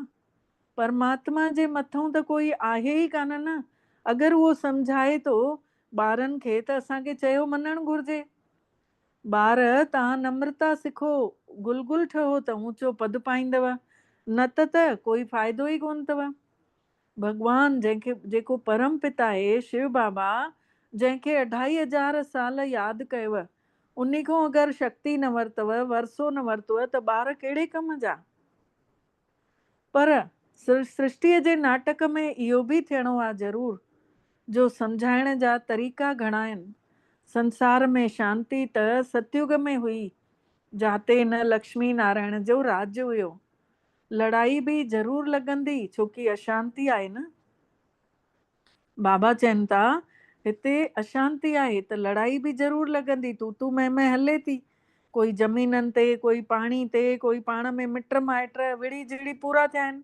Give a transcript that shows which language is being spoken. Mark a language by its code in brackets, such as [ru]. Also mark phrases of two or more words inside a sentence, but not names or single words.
[sd] परमात्मा जे मथां त कोई आहे ई कान न। अगरि उहो सम्झाए थो ॿारनि खे त असांखे चयो मञणु घुरिजे। ॿार तव्हां नम्रता सिखो, गुलगुल ठहो त ऊंचो पद पाईंदव, न त कोई फ़ाइदो ई कोन अथव। भॻवान जंहिंखे, जेको परम पिता आहे शिव बाबा, जंहिंखे 2500 साल यादि कयव, उन खां अगरि शक्ति न वरितव, वरसो न वरितव त ॿार कहिड़े कम जा। पर सृष्टिअ जे नाटक में इहो बि थियणो आहे ज़रूर, जो सम्झाइण जा तरीक़ा घणा आहिनि। संसार में शांती त सतयुग में हुई, जाते न लक्ष्मी नारायण जो राज्य हुयो। लड़ाई बि ज़रूर लॻंदी छोकी अशांती आहे न। बाबा चवनि था हिते अशांती आहे त लड़ाई बि ज़रूर लॻंदी, तू मैं हले थी। कोई ज़मीननि ते, कोई पाणी ते, कोई पाण में मिट माइट विड़ी जिड़ी पूरा थिया आहिनि।